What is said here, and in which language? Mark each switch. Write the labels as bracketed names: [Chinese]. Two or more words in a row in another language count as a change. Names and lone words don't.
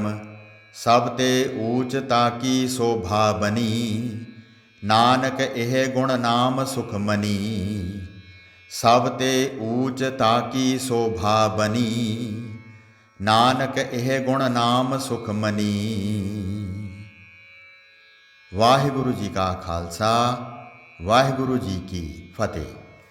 [Braj] सब ते ऊच ताकी शोभा बनी, नानक एह गुण नाम सुख मनी। सब ते ऊच ताकी शोभा बनी, नानक एह गुण नाम सुख मनी। [Punjabi] ਵਾਹਿਗੁਰੂ ਜੀ ਕਾ ਖਾਲਸਾ ਵਾਹਿਗੁਰੂ ਜੀ ਕੀ ਫਤਿਹ।